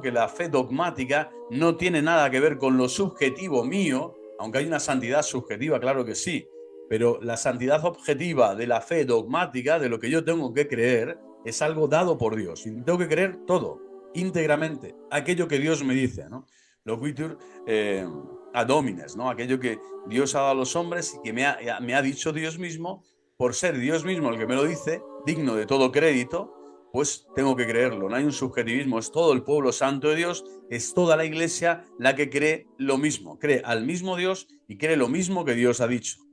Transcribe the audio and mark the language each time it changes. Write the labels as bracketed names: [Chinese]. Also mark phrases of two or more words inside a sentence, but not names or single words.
[Spanish] Que la fe dogmática no tiene nada que ver con lo subjetivo mío, aunque hay una santidad subjetiva, claro que sí, pero la santidad objetiva de la fe dogmática, de lo que yo tengo que creer, es algo dado por Dios y tengo que creer todo, íntegramente, aquello que Dios me dice, ¿no? [Latin] Loquitur ad homines, [Spanish] ¿no? Aquello que Dios ha dado a los hombres y que me ha dicho Dios mismo, por ser Dios mismo el que me lo dice, digno de todo crédito, pues tengo que creerlo. No hay un subjetivismo, es todo el pueblo santo de Dios, es toda la iglesia la que cree lo mismo, cree al mismo Dios y cree lo mismo que Dios ha dicho.